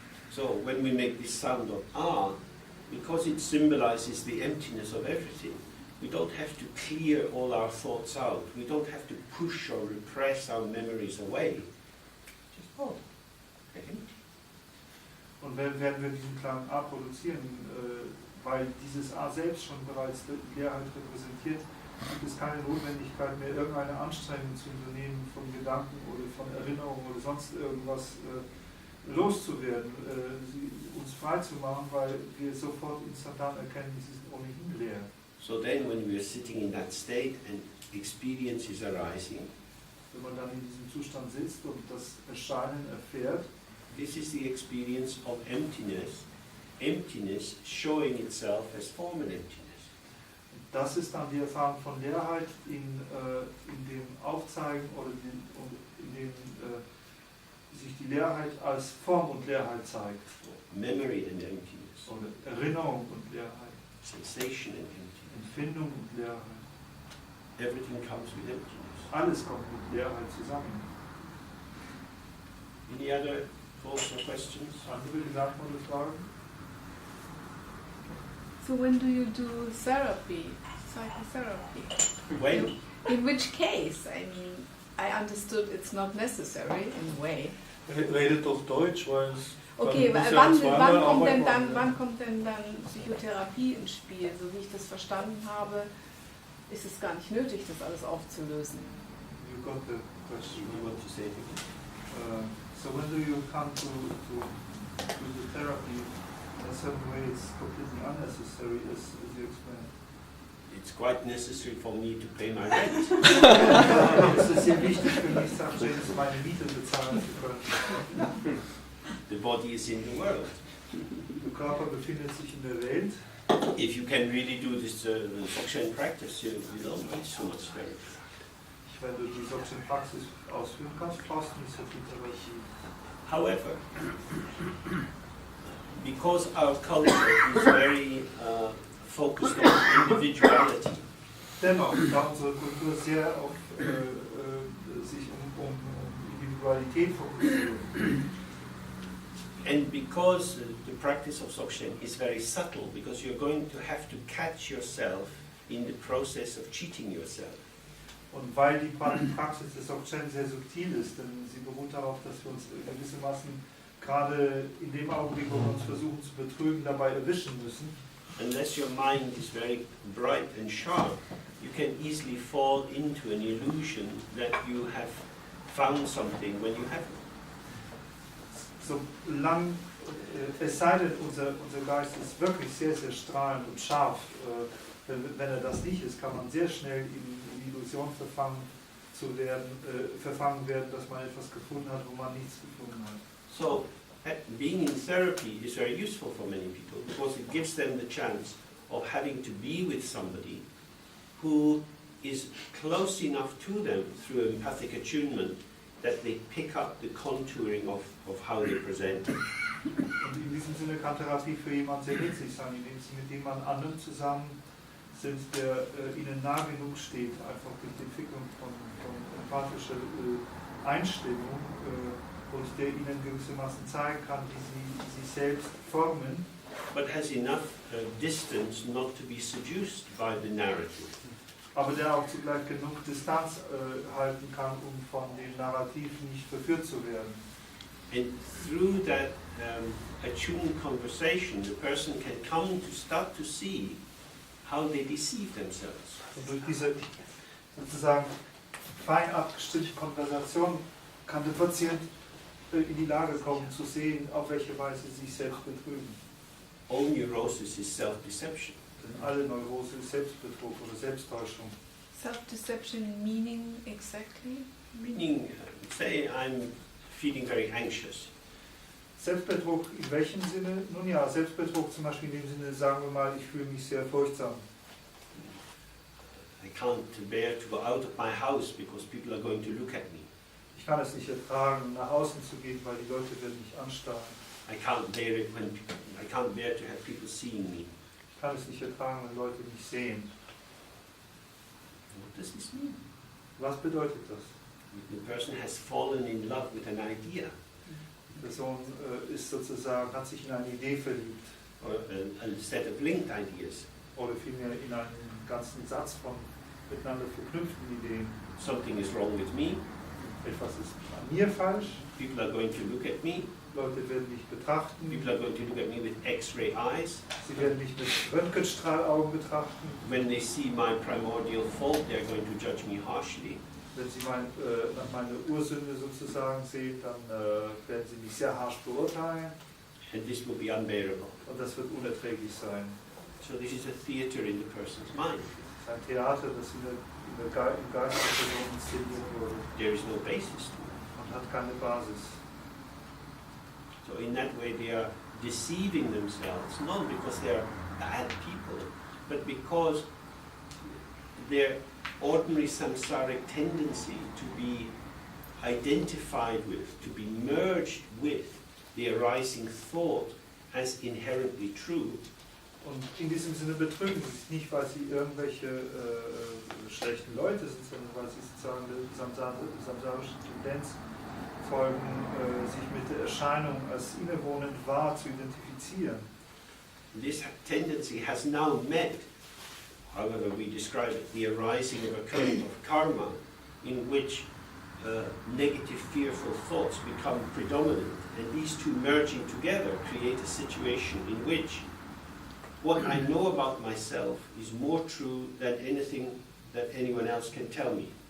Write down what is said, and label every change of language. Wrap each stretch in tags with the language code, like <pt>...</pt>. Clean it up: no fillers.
<en>So when we make this sound of ah, because it symbolizes the emptiness of everything, we don't have to clear all our thoughts out. We don't have to push or repress our memories away. Just oh, they're empty.</en> <de>Und werden wir diesen Klang A produzieren, weil dieses A selbst schon bereits die Leerheit repräsentiert, gibt es keine Notwendigkeit mehr, irgendeine Anstrengung zu unternehmen, von Gedanken oder von Erinnerungen oder sonst irgendwas loszuwerden, uns frei zu machen, weil wir sofort instantan erkennen, sie sind ohnehin leer.</de> <en>So then when we are sitting in that state and experience is arising,</en> <de>wenn man dann in diesem Zustand sitzt und das Erscheinen erfährt,</de> <en>this is the experience of emptiness, emptiness showing itself as form and emptiness.</en> <de>Das ist dann die Erfahrung von Leerheit in dem Aufzeigen oder in dem sich die Leerheit als Form und Leerheit zeigt.</de> <en>Memory and emptiness.</en> <de>Oder Erinnerung und Leerheit.</de> <en>Sensation and emptiness.</en> <de>Empfindung und Leerheit.</de> <en>Everything comes with emptiness.</en> <de>Alles kommt mit Leerheit zusammen.</de> <en>Any other thoughts or questions?</en> <de>Andere Gedanken oder Fragen?</de> <en>So when do you do therapy, psychotherapy? When? In which case? I mean, I understood it's not necessary in a way.</en> <de>Redet doch Deutsch, weil es Okay, wann kommt denn dann Psychotherapie ins Spiel? So wie ich das verstanden habe, ist es gar nicht nötig, das alles aufzulösen.</de> <en>You got the question. You want to say it again? So when do you come to the therapy? In a certain way, it's completely unnecessary, as you explained. It's quite necessary for me to pay my rent.</en> <de>Es ist sehr wichtig für mich, meine Miete bezahlen zu können.</de> <en>The body is in the world.</en> <de>Der Körper befindet sich in der Welt.</de> <en>If you can really do this Dzogchen practice, you don't need so much therapy.</en> <de>Wenn du die Dzogchen-Praxis ausführen kannst, brauchst du nicht so viel Therapie.</de> <en>However, because our culture is very focused on individuality,</en> <de>Dennoch, da unsere Kultur sehr auf sich um Individualität fokussiert.</de> <en>and because the practice of Dzogchen is very subtle, because you're going to have to catch yourself in the process of cheating yourself.</en> <de>Und weil die Praxis des Dzogchen sehr subtil ist, denn sie beruht darauf, dass wir uns gewissermaßen gerade in dem Augenblick, wo wir uns versuchen zu betrügen, dabei erwischen müssen.</de> <en>Unless your mind is very bright and sharp, you can easily fall into an illusion that you have found something when you haven't.</en> <de>Solange, es sei denn, unser Geist ist wirklich sehr, sehr strahlend und scharf, wenn er das nicht ist, kann man sehr schnell in die Illusion verfangen werden, dass man etwas gefunden hat, wo man nichts gefunden hat.</de> <en>So, being in therapy is very useful for many people because it gives them the chance of having to be with somebody who is close enough to them through empathic attunement that they pick up the contouring of how they present.</en> <de>Und in diesem Sinne kann Therapie für jemanden sehr nützlich sein, indem sie mit jemand anderem zusammen sind, der ihnen nah genug steht, einfach durch die Entwicklung von empathischer Einstellung und der ihnen gewissermaßen zeigen kann, wie sie sich selbst formen.</de> <en>But has enough distance not to be seduced by the narrative.</en> <de>Aber der auch zugleich genug Distanz halten kann, um von dem Narrativ nicht verführt zu werden.</de> <en>And through that attuned conversation, the person can come to start to see how they deceive themselves.</en> <de>Und durch diese sozusagen fein abgestimmte Konversation kann der Patient in die Lage kommen zu sehen, auf welche Weise sie sich selbst betrügen.</de> <en>All neurosis is self-deception.</en> <de>Alle Neurose ist Selbstbetrug oder Selbsttäuschung.</de> <en>Self-deception meaning exactly? Meaning, say I'm feeling very anxious.</en> <de>Selbstbetrug in welchem Sinne? Nun ja, Selbstbetrug zum Beispiel in dem Sinne, sagen wir mal, ich fühle mich sehr furchtsam.</de> <en>I can't bear to go out of my house because people are going to look at me.</en> <de>Ich kann es nicht ertragen, nach außen zu gehen, weil die Leute werden mich anstarren.</de> <en>I can't bear to have people seeing me.</en> <de>Ich kann es nicht ertragen, wenn Leute mich sehen.</de> <en>What does this mean?</en> <de>Was bedeutet das?</de> <en>The person has fallen in love with an idea.</en> <de>Der Sohn ist sozusagen, hat sich in eine Idee verliebt.</de> <en>or a set of linked ideas.</en> <de>Oder vielmehr in einen ganzen Satz von miteinander verknüpften Ideen.</de> <en>Something is wrong with me.</en> <de>Etwas ist an mir falsch.</de> <en>People are going to look at me.</en> <de>Leute werden mich betrachten.</de> <en>People are going to look at me with X-ray eyes.</en> <de>Sie werden mich mit Röntgenstrahlaugen betrachten.</de> <en>When they see my primordial fault, they're going to judge me harshly.</en> <de>Wenn Sie meine Ursünde sozusagen sehen, dann werden Sie mich sehr harsch beurteilen.</de> <en>And this will be unbearable.</en> <de>Und das wird unerträglich sein.</de> <en>So this is a theater in the person's mind.</en> <de>Es ist ein Theater, das im Geist der Person inszeniert wurde</de> <en>There is no basis to it.</en> <de>und hat keine Basis.</de> <en>So in that way they are deceiving themselves, not because they are bad people, but because their ordinary samsaric tendency to be identified with, to be merged with the arising thought as inherently true.</en> <de>Und in diesem Sinne betrügen sie sich nicht, weil sie irgendwelche schlechten Leute sind, sondern weil sie sozusagen der samsarischen Tendenz folgen, sich mit der Erscheinung als innewohnend wahr zu identifizieren.</de> <en>This tendency has now met, however we describe it, the arising of a current of karma in which negative, fearful thoughts become predominant, and these two merging together create a situation in which what I know about myself is more true than anything that anyone else can tell me.</en>